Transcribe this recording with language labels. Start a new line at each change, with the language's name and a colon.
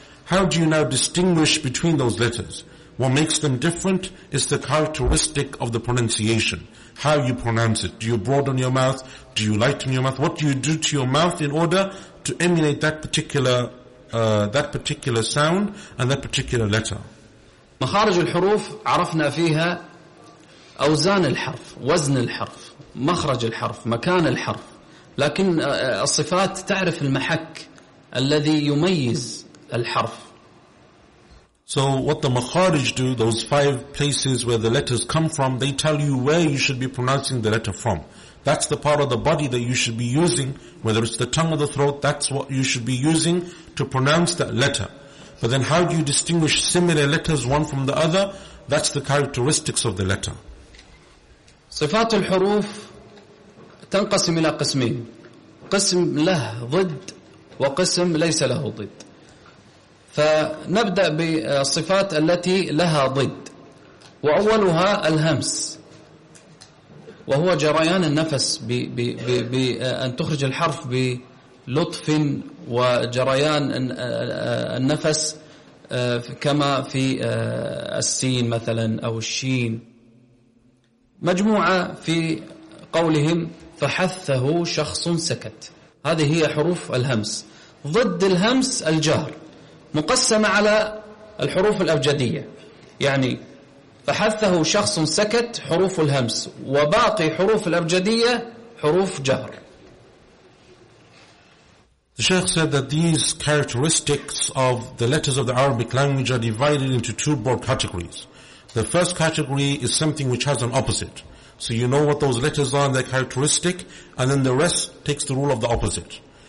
English: How do you now distinguish between those letters? What makes them different is the characteristic of the pronunciation. How you pronounce it. Do you broaden your mouth? Do you lighten your mouth? What do you do to your mouth in order to emulate that particular sound and that particular letter?
Arabic: مخارج الحروف عرفنا فيها أوزان الحرف, وزن الحرف, مخرج الحرف, مكان الحرف. لكن الصفات تعرف المحك الذي يميز الحرف.
English: So what the makharij do, those five places where the letters come from, they tell you where you should be pronouncing the letter from. That's the part of the body that you should be using, whether it's the tongue or the throat, that's what you should be using to pronounce that letter. But then how do you distinguish similar letters one from the other? That's the characteristics of the letter.
Arabic: صفات الحروف تنقسم إلى قسمين. قسم له ضد وقسم ليس له ضد. فنبدأ بالصفات التي لها ضد. وأولها الهمس. وهو جريان النفس بأن تخرج الحرف بلطف وجريان النفس كما في السين مثلا أو الشين. مجموعة في قولهم فحثه شخص سكت، هذه هي حروف الهمس. ضد الهمس الجهر، مقسمة على الحروف الأبجدية، يعني فحثه شخص سكت حروف الهمس، وباقي حروف الأبجدية حروف جهر.
English: The Sheikh said that these characteristics of the letters of the Arabic language are divided into two broad categories. The first category is something which has an opposite. So you know what those letters are and their characteristic, and then the rest takes the rule of the opposite.